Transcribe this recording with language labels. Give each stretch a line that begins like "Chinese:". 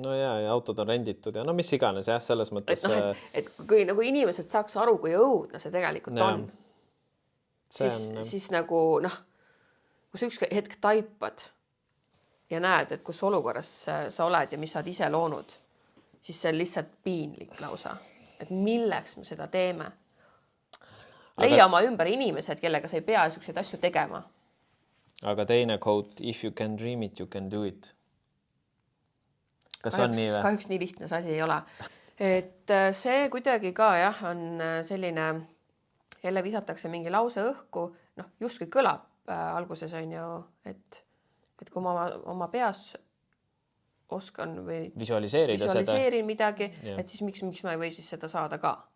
Estonian: No ja autod on renditud ja mis iganes, jah, selles mõttes. Et kui nagu inimesed saaks aru, kui õudne see tegelikult on, siis nagu, kui sa üks hetk taipad ja näed, et kus olukorras sa oled ja mis sa oled ise loonud, siis see on lihtsalt piinlik lausa. Et milleks me seda teeme? Leia oma ümber inimesed, kellega sa ei pea niisuguseid asju tegema. Aga teine quote,
English: if you can dream it, you can do it.
Estonian: Kas on nii või? Kahjuks nii lihtne see asi ei ole. Et see kuidagi ka jah, on selline, jälle visatakse mingi lause õhku, noh, justkui kõlab alguses on ju, et kui ma oma peas oskan või visualiseerin midagi, et siis miks ma ei või siis seda saada ka.